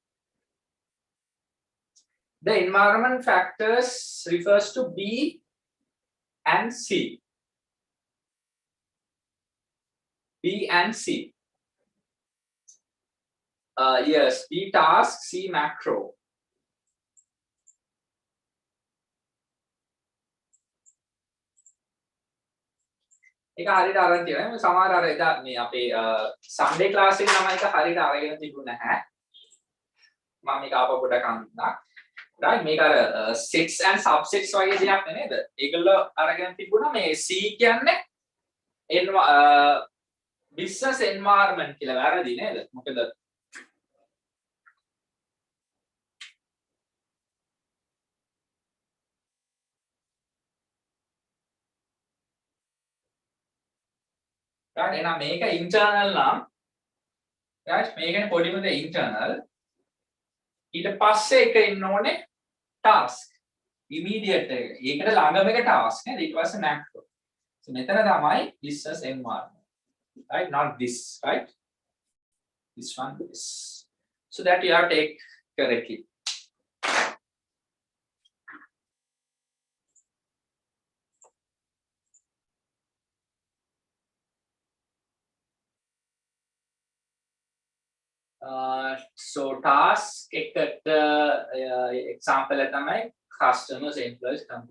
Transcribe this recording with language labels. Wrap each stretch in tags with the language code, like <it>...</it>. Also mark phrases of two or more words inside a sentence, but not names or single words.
<en>The environment factors refers to B and C. B and C. Yes, B task, C macro.</en> <si>ඒක හරියට අරන් තියෙනවා. සමහර අර එදා මේ අපේ</si> <en>Sunday class</en> <si>එකේ නම් ඒක හරියට අරගෙන තිබුණ නැහැ. මම මේක ආපහු පොඩ්ඩක් අහන්න. right මේක අර</si> <en>sets and subsets</en> <si>වගේ දෙයක් නේද? ඒගොල්ලෝ අරගෙන තිබුණා මේ C කියන්නේ</si> <en>business environment</en> <si>කියලා වැරදි නේද? මොකද right එහෙනම් මේක internal නම් right මේකනේ පොඩිම දේ internal ඊට පස්සේ එක ඉන්න ඕනේ</si> <en>task immediate</en> <si>එක. ඒකට ළඟම එක task නේද? ඊට පස්සේ macro. So මෙතන තමයි</si> <en>business environment.</en> <si>Right?</si> <en>Not this, right? This one, this. So that you have to take correctly. So task example</en> <si>තමයි</si> <en>customers, employees, company.</en>